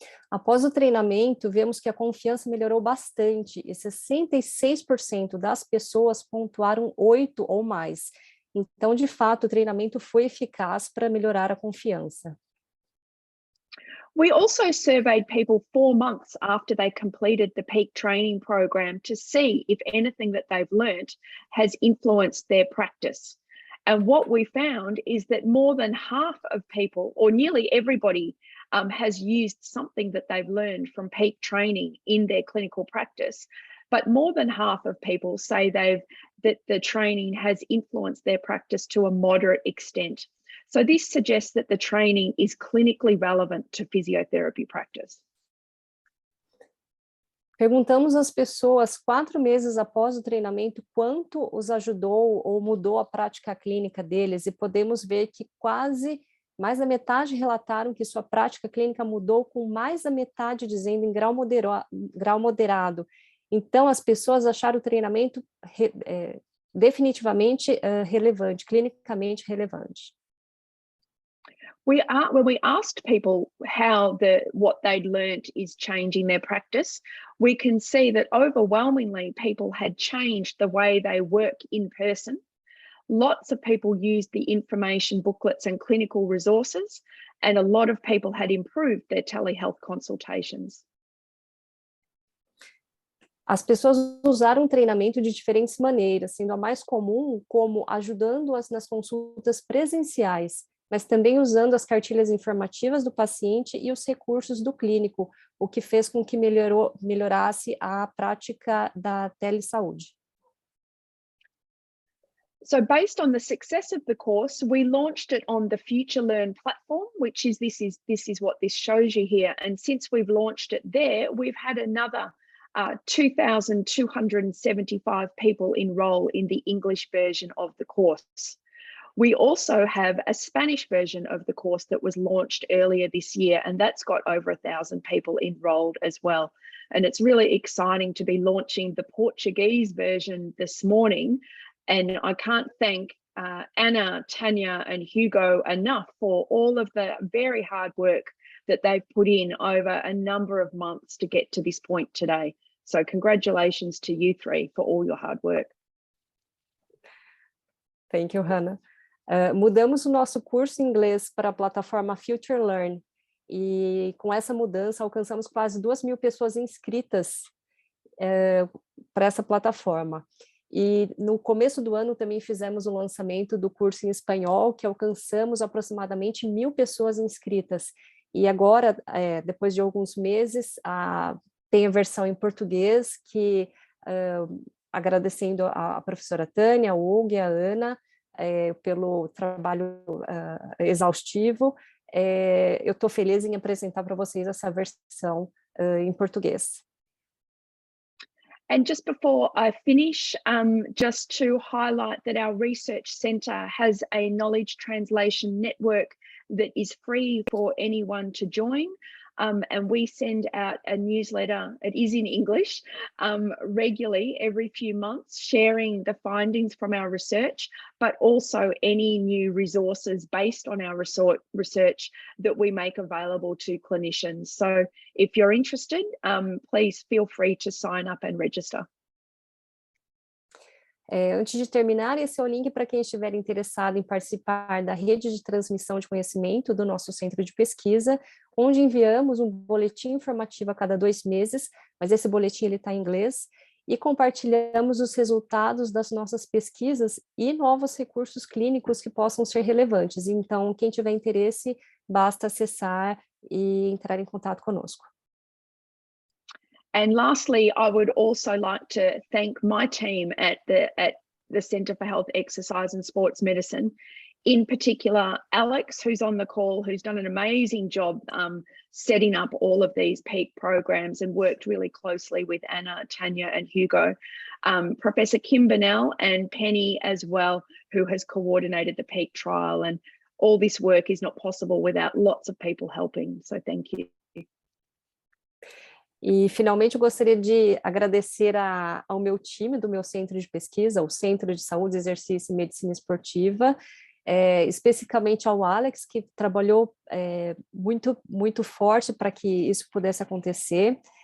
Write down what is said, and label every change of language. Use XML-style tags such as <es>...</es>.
<pt>Após o treinamento, vemos que a confiança melhorou bastante e 66% das pessoas pontuaram 8 ou mais. Então, de fato, o treinamento foi eficaz para melhorar a confiança.</pt> <en>We also surveyed people 4 months after they completed the PEAK training program to see if anything that they've learnt has influenced their practice. And what we found is that more than half of people, or nearly everybody, has used something that they've learned from PEAK training in their clinical practice. But more than half of people say that the training has influenced their practice to a moderate extent. So this suggests that the training is clinically relevant to physiotherapy practice.</en> <pt>Perguntamos às pessoas 4 meses após o treinamento quanto os ajudou ou mudou a prática clínica deles e podemos ver que quase mais da metade relataram que sua prática clínica mudou, com mais da metade dizendo em grau moderado. Então, as pessoas acharam o treinamento definitivamente relevante, clinicamente relevante.</pt> <en>When we asked people how what they'd learnt is changing their practice, we can see that overwhelmingly people had changed the way they work in person. Lots of people used the information booklets and clinical resources, and a lot of people had improved their telehealth consultations.</en> <pt>As pessoas usaram o treinamento de diferentes maneiras, sendo a mais comum como ajudando-as nas consultas presenciais, mas também usando as cartilhas informativas do paciente e os recursos do clínico, o que fez com que melhorasse a prática da telesaúde.</pt> <en>So based on the success of the course, we launched it on the FutureLearn platform, which is this is what this shows you here. And since we've launched it there, we've had another 2,275 people enroll in the English version of the course. We also have a Spanish version of the course that was launched earlier this year, and that's got over 1,000 people enrolled as well. And it's really exciting to be launching the Portuguese version this morning. And I can't thank Anna, Tanya, and Hugo enough for all of the very hard work that they've put in over a number of months to get to this point today. So congratulations to you three for all your hard work. Thank you, Hannah.</en> <pt>Mudamos o nosso curso em inglês para a plataforma Future Learn, e com essa mudança alcançamos quase 2.000 pessoas inscritas para essa plataforma. E no começo do ano também fizemos o lançamento do curso em espanhol, que alcançamos aproximadamente 1.000 pessoas inscritas. E agora, depois de alguns meses, tem a versão em português, que agradecendo a professora Tânia, o Hugo e a Ana, pelo trabalho exaustivo, eu estou feliz em apresentar para vocês essa versão em português.</pt> <en>And just before I finish, just to highlight that our research centre has a knowledge translation network that is free for anyone to join. And we send out a newsletter, it is in English, regularly every few months, sharing the findings from our research, but also any new resources based on our research that we make available to clinicians. So if you're interested, please feel free to sign up and register.</en> <pt>Antes de terminar, esse é o link para quem estiver interessado em participar da rede de transmissão de conhecimento do nosso centro de pesquisa, onde enviamos um boletim informativo a cada 2 meses, mas esse boletim está em inglês, e compartilhamos os resultados das nossas pesquisas e novos recursos clínicos que possam ser relevantes. Então, quem tiver interesse, basta acessar e entrar em contato conosco.</pt> <en>And lastly, I would also like to thank my team at the Centre for Health, Exercise and Sports Medicine. In particular, Alex, who's on the call, who's done an amazing job setting up all of these PEAK programs and worked really closely with Anna, Tanya and Hugo. Professor Kim Burnell and Penny as well, who has coordinated the PEAK trial. And all this work is not possible without lots of people helping. So thank you.</en> <pt>E, finalmente, eu gostaria de agradecer ao meu time do meu centro de pesquisa, o Centro de Saúde, Exercício e Medicina Esportiva, especificamente ao Alex, que trabalhou muito forte para que isso pudesse acontecer,</pt>